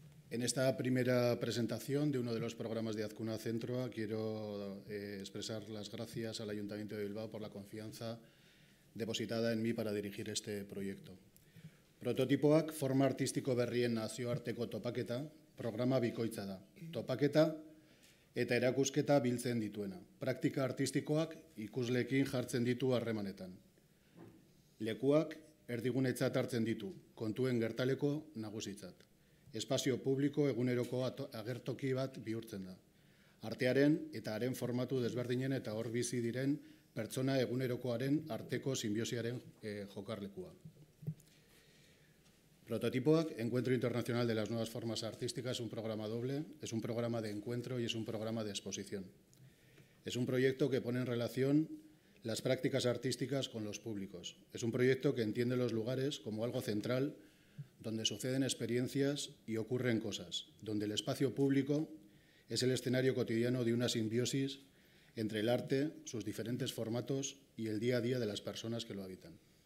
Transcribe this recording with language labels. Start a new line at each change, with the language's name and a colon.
Spanish: En esta primera presentación de uno de los programas de Azkuna Centro quiero expresar las gracias al Ayuntamiento de Bilbao por la confianza depositada en mí para dirigir este proyecto.
Basque: Prototipoak forma artistiko berrien nazioarteko topaketa programa bikoitza da. Topaketa eta erakusketa biltzen dituena. Praktika artistikoak ikusleekin jartzen ditu harremanetan. Lekuak erdigunetzat hartzen ditu, kontuen gertaleko nagusitzat. Espazio publiko eguneroko agertoki bat bihurtzen da. Artearen eta haren formatu desberdinen eta hor bizi diren pertsona egunerokoaren arteko sinbiosiaren jokarlekua.
Spanish: Prototipoak, Encuentro Internacional de las Nuevas Formas Artísticas, es un programa doble, es un programa de encuentro y es un programa de exposición. Es un proyecto que pone en relación las prácticas artísticas con los públicos. Es un proyecto que entiende los lugares como algo central, donde suceden experiencias y ocurren cosas, donde el espacio público es el escenario cotidiano de una simbiosis entre el arte, sus diferentes formatos y el día a día de las personas que lo habitan.